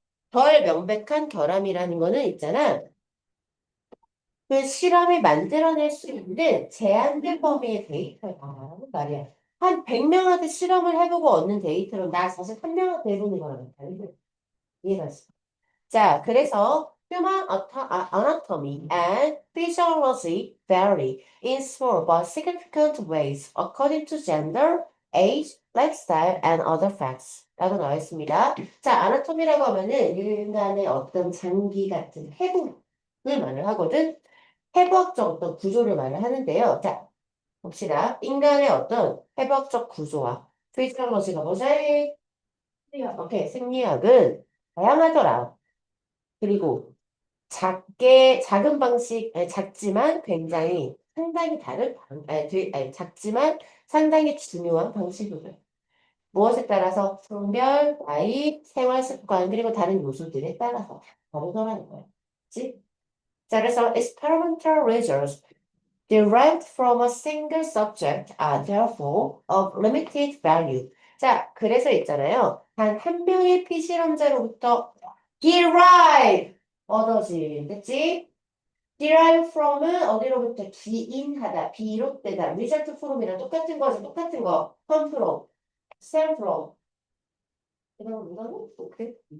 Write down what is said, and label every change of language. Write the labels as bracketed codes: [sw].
[ko] 덜 명백한 결함이라는 거는 있잖아. 그 실험이 만들어낼 수 있는 제한된 범위의 데이터라는 말이야. 한 100명한테 실험을 해보고 얻는 데이터로 나 사실 한 명한테 해보는 거랑 다르게 이해가지? 자, 그래서 [en] human anatomy and physiology vary in small but significant ways according to gender, age, lifestyle, and other facts. [ko] 라고 나와 있습니다. 자, 아나토미라고 하면은 인간의 어떤 장기 같은 해부를 말을 하거든. 해부학적 어떤 구조를 말을 하는데요. 자, 봅시다. 인간의 어떤 해부학적 구조와 피지올로지가 뭐지? 오케이, 생리학은 다양하더라. 그리고 작은 방식, 아니, 작지만 굉장히 상당히 다른, 작지만 상당히 중요한 방식이고요. 무엇에 따라서 성별, 나이, 생활 습관, 그리고 다른 요소들에 따라서 다르더라는 거예요. 그치? 자, 그래서 [en] experimental results derived from a single subject are therefore of limited value. [ko] 자, 그래서 있잖아요. 단 한 명의 피실험자로부터 derive 얻어진, 그치? derive from은 어디로부터 기인하다, 비롯되다. result from이랑 똑같은 거지, 똑같은 거. come from, stem from. 이런 이거는 오케이.